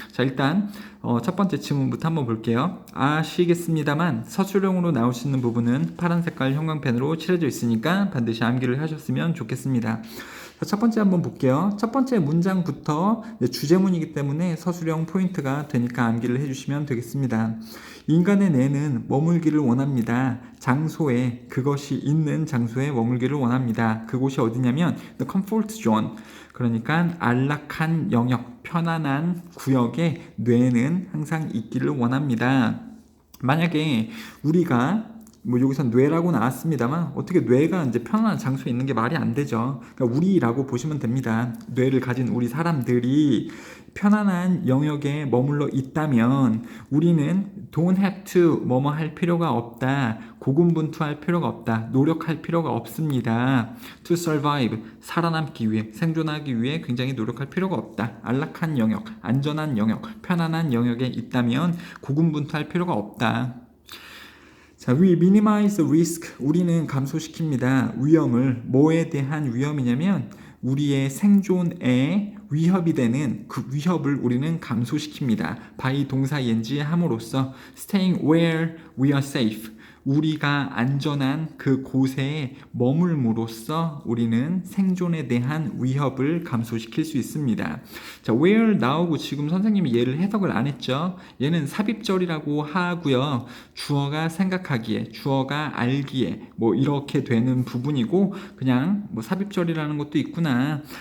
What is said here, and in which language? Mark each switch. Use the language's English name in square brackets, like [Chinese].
[Korean] 자, 일단 첫 번째 지문부터 한번 볼게요. 아시겠습니다만 서술형으로 나올 수 있는 부분은 파란 색깔 형광펜으로 칠해져 있으니까 반드시 암기를 하셨으면 좋겠습니다. 첫 번째 한번 볼게요. 첫 번째 문장부터 주제문이기 때문에 서술형 포인트가 되니까 암기를 해주시면 되겠습니다. 인간의 뇌는 머물기를 원합니다. 장소에, 그것이 있는 장소에 머물기를 원합니다. 그곳이 어디냐면 [English] the comfort zone. [Korean] 그러니까 안락한 영역, 편안한 구역에 뇌는 항상 있기를 원합니다. 만약에 우리가 여기서 뇌라고 나왔습니다만 어떻게 뇌가 이제 편안한 장소에 있는 게 말이 안 되죠. 그러니까 우리라고 보시면 됩니다. 뇌를 가진 우리 사람들이 편안한 영역에 머물러 있다면 우리는 [English] don't have to [Korean] 뭐뭐 할 필요가 없다. 고군분투할 필요가 없다. 노력할 필요가 없습니다. [English] to survive [Korean] 살아남기 위해 생존하기 위해 굉장히 노력할 필요가 없다. 안락한 영역, 안전한 영역, 편안한 영역에 있다면 고군분투할 필요가 없다. [English] 자, we minimize the risk. [Korean] 우리는 감소시킵니다. 위험을. 뭐에 대한 위험이냐면 우리의 생존에 위협이 되는 그 위협을 우리는 감소시킵니다. [English] by 동사 ing [Korean] 함으로써 [English] staying where we are safe. [Korean] 우리가 안전한 그 곳에 머물므로써 우리는 생존에 대한 위협을 감소시킬 수 있습니다. 자, where 나오고 지금 선생님이 얘를 해석을 안 했죠. 얘는 삽입절이라고 하고요. 주어가 생각하기에, 주어가 알기에 이렇게 되는 부분이고 그냥 삽입절이라는 것도 있구나.